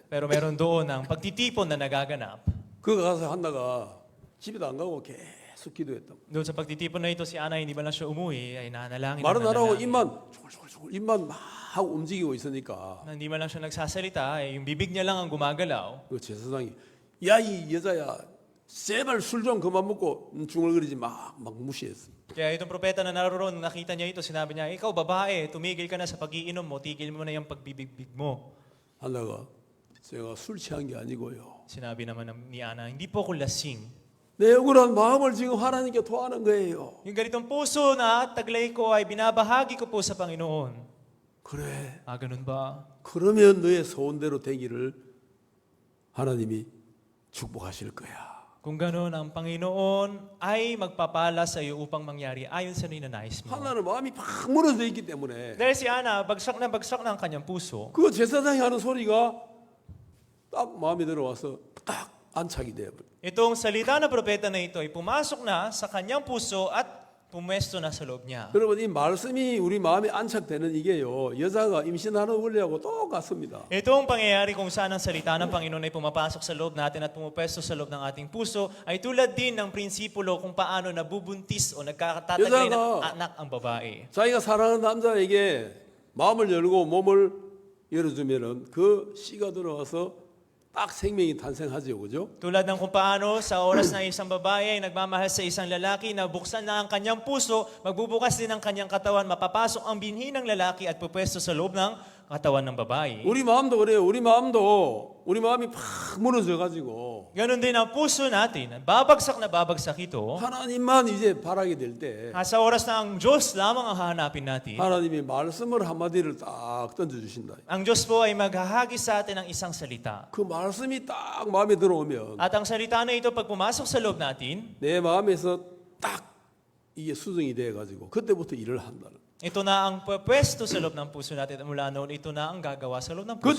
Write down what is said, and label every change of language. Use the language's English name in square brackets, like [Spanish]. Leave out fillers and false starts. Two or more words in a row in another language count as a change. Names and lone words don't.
[Filipino] Pero meron doon ang pagtitipon na nagaganap. [Korean] 그거 가서 한나가 집에도 안 가고 계속 기도했다. [Filipino] Doon sa pagtitipon na ito, si Ana hindi ba lang siya umuwi, ay nanalangin. [Korean] 말은 안 하고 [Filipino] nanalangin. [Korean] 입만 조글조글 입만 막 하고 움직이고 있으니까 [Filipino] Na hindi man lang siya nagsasalita, yung bibig niya lang ang gumagalaw. [Korean] 그 제사장이 야 이 여자야 제발 술 좀 그만 먹고 중얼거리지 막 무시했어. [Filipino] Kaya itong propeta na naroon, nakita niya ito, sinabi niya, ikaw babae, tumigil ka na sa pag-iinom mo, tigil mo na yung pagbibig mo. [Korean] 한나가 제가 술 취한 게 아니고요. [Filipino] Sinabi naman ni Ana, hindi po ako lasing. [Korean] 내 억울한 마음을 지금 하나님께 토하는 거예요. [Filipino] Yung ganitong puso na taglay ko ay binabahagi ko po sa Panginoon. [Korean] 그래. [Filipino] Ganun ba? [Korean] 그러면 너의 소원대로 되기를 하나님이 축복하실 거야. [Filipino] Kung ganun, ang Panginoon ay magpapala sa iyo upang mangyari ayon sa ninanais mo. [Korean] 하나는 마음이 팍 무너져 있기 때문에 [Filipino] Dahil si Ana, bagsak na ang kanyang puso. [Korean] 그 제사장이 하는 소리가 딱 마음에 들어와서 딱 안착이 되어버려. [Filipino] Itong salita ng propeta na ito ay pumasok na sa kanyang puso at pumesto na sa loob niya. [Korean] 여러분 이 말씀이 우리 마음에 안착되는 이게요 여자가 임신하는 원리하고 똑같습니다. [Filipino] Itong pangyayari kung saan ang salita ng Panginoon ay pumapasok sa loob natin at pumupwesto sa loob ng ating puso ay tulad din ng prinsipulo kung paano nabubuntis o nagkakatataglay ng anak ang babae. [Korean] 자기가 사랑하는 남자에게 마음을 열고 몸을 열어주면은 그 씨가 들어와서 딱 생명이 탄생하죠, 그죠? [Filipino] Tulad ng kung paano sa oras na isang babae ay nagmamahal sa isang lalaki na buksan na ang kanyang puso, magbubukas din ang kanyang katawan, mapapasok ang binhi ng lalaki at pupwesto sa loob ng katawan ng babae. [Korean] 우리 마음도 그래요. 우리 마음이 팍 무너져가지고 [Filipino] Ganon din ang puso natin. Babagsak na babagsak ito. [Korean] 하나님만 이제 바라게 될 때 [Filipino] Sa oras na ang Diyos lamang ang hahanapin natin, [Korean] 하나님이 말씀을 한마디를 딱 던져주신다. [Filipino] ang Diyos po ay maghahagi sa atin ng isang salita. [Korean] 그 말씀이 딱 마음에 들어오면 [Filipino] At ang salita na ito, pag pumasok sa loob natin, [Korean] 내 마음에서 딱 이게 수정이 돼가지고 그때부터 일을 한다는. [Filipino] ito na ang pwesto sa loob ng puso natin. At mula noon, ito na ang gagawa sa loob ng puso po.